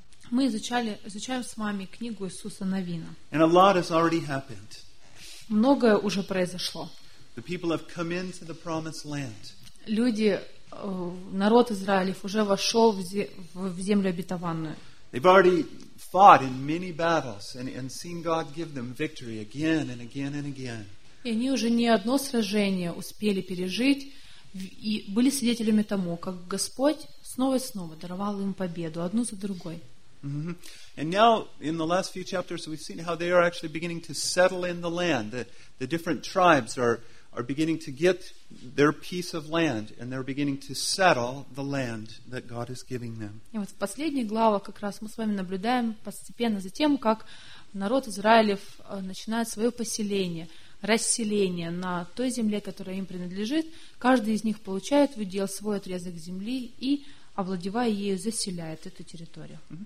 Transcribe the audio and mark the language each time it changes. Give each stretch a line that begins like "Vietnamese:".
Russian: Мы изучаем с вами книгу Иисуса Навина.
English: And a lot has already happened.
Russian: Многое уже произошло.
English: The people have come into the promised land.
Russian: Люди, народ Израилев уже вошел в землю обетованную.
English: They've already fought in many battles and seen God give them victory again and again and again.
Russian: И они уже не одно сражение успели пережить и были свидетелями тому, как Господь снова и снова даровал им победу одну за другой. Mm-hmm.
English: And now in the last few chapters we've seen how they are actually beginning to settle in the land. The different tribes are beginning to get their piece of land and they're beginning to settle the land that God is giving them.
Russian: И вот в последних главах как раз мы с вами наблюдаем постепенно за тем, как народ Израилев начинает свое поселение. Расселение на той земле, которая им принадлежит, каждый из них получает в удел свой отрезок земли и, овладевая ею, заселяет эту территорию.